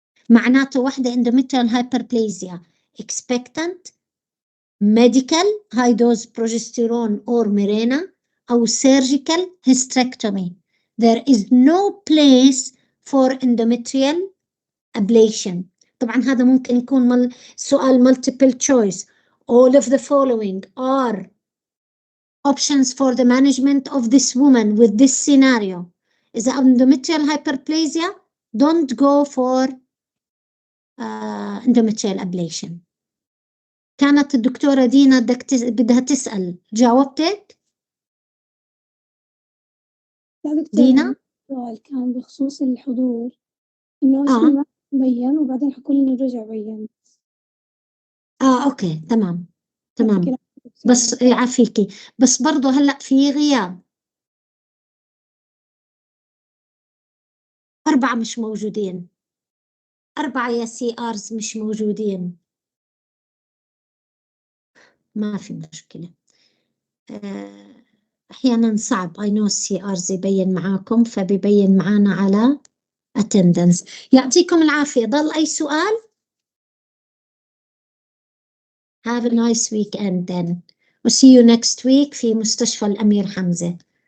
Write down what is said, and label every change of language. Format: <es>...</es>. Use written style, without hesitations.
<ar>معناته واحدة</ar> <en>endometrial hyperplasia expectant medical high dose progesterone or Mirena</en> <ar>أو</ar> <en>surgical hysterectomy. There is no place for endometrial ablation.</en> <ar>طبعا هذا ممكن يكون سؤال</ar> <en>multiple choice. All of the following are options for the management of this woman with this scenario.</en> <ar>إذا</ar> <en>endometrial hyperplasia, don't go for endometrial ablation.</en> <ar>كانت الدكتورة دينا بدها تسأل، جاوبتك؟ دينا؟ السؤال كان بخصوص الحضور، إنه اسمه ما بين وبعدين حكوا لي إنه رجع بين. أوكي تمام. بس يعافيكي، بس برضو هلأ في غياب 4 مش موجودين، 4 يا CRs مش موجودين. ما في مشكلة. أحيانا صعب</ar> <en>I know</en> <ar>CRs يبين معاكم، فبيبين معانا على attendance. يعطيكم العافية. ضل أي سؤال؟</ar> <en>Have a nice weekend then. We'll see you next week</en> <ar>في مستشفى الأمير حمزة.</ar>